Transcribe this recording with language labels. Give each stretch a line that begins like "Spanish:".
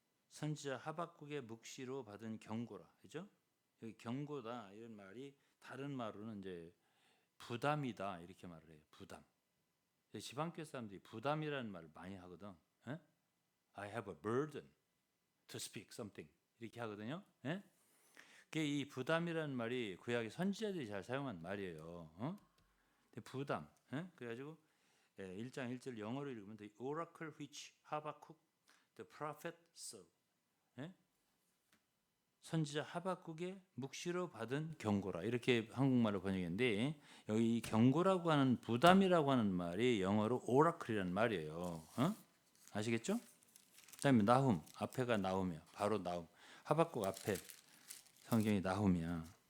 Korean: 선지자 하박국의 묵시로 받은 경고라, 그죠? 여기 경고다 이런 말이 다른 말로는 이제 부담이다 이렇게 말을 해요. 부담. 지방교회 사람들이 부담이라는 말을 많이 하거든.
English: I have a burden to speak something
Korean: 이렇게 하거든요. 이 부담이라는 말이 구약의 선지자들이 잘 사용한 말이에요. 부담. 그래가지고 1장 1절 영어로 읽으면
English: the oracle which Habakkuk the prophet saw.
Korean: 예? 선지자 하박국의 묵시로 받은 경고라 이렇게 한국말로 번역했는데 여기 이 경고라고 하는 부담이라고 하는 말이 영어로 오라클이라는 말이에요. 아시겠죠? 그다음에 나훔 앞에가 나훔이야. 바로 나훔. 하박국 앞에 성경이 나훔이야.